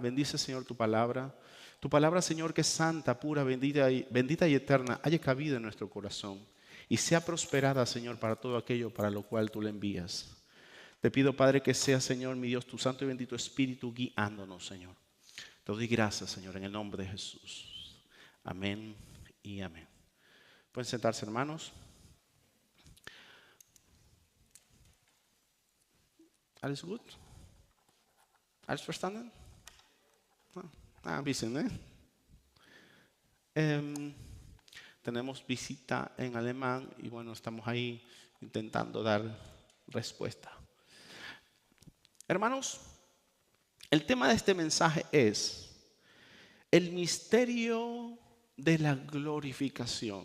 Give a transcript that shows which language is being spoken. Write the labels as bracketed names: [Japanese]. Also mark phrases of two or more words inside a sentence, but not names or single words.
[Spanish] Bendice, Señor, tu palabra. Tu palabra, Señor, que es santa, pura, bendita y eterna, haya cabida en nuestro corazón y sea prosperada, Señor, para todo aquello para lo cual tú la envías. Te pido, Padre, que sea, Señor, mi Dios, tu santo y bendito Espíritu guiándonos, Señor. Te doy gracias, Señor, en el nombre de Jesús. Amén y amén. Pueden sentarse, hermanos. [German] Alles gut? Alles verstanden? Ein bisschen, [Spanish] ¿eh? Tenemos visita en alemán y bueno, estamos ahí intentando dar respuesta. Hermanos, el tema de este mensaje es el misterio de la glorificación.